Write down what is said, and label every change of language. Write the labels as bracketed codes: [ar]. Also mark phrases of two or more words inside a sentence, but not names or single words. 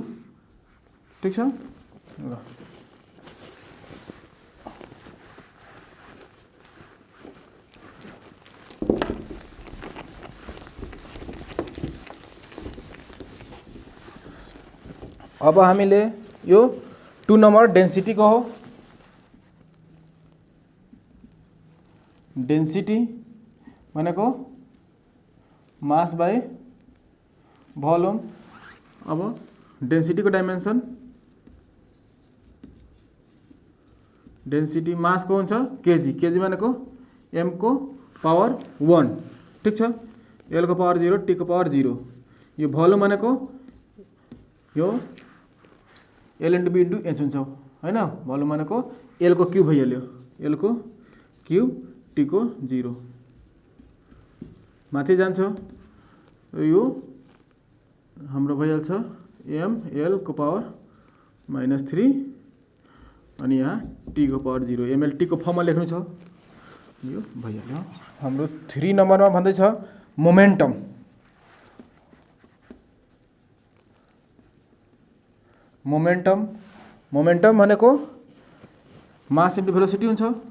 [ne] ठीक छ। ल अब हामीले यो 2 नंबर डेंसिटी को हो। डेंसिटी भनेको [en] mass by volume. [ne] अब डेंसिटी को [en] dimension density mass [ne] को हुन्छ केजी भनेको M को पावर 1। ठीक छ। L को पावर 0 T को पावर 0। यो भोल्युम भनेको यो L * B * H हुन्छ हैन। भोल्युम भनेको L को क्यूब भइहाल्यो L को क्यूब T को 0 माथि जान्छ यो हाम्रो भइहाल्छ M L को पावर -3 अनि यहाँ T को पावर 0 MLT को फर्ममा लेख्नु छ यो भइहाल्यो। हाम्रो 3 नम्बरमा भन्दै छ मोमेन्टम। मोमेन्टम भनेको [en] mass into velocity [ne] हुन्छ।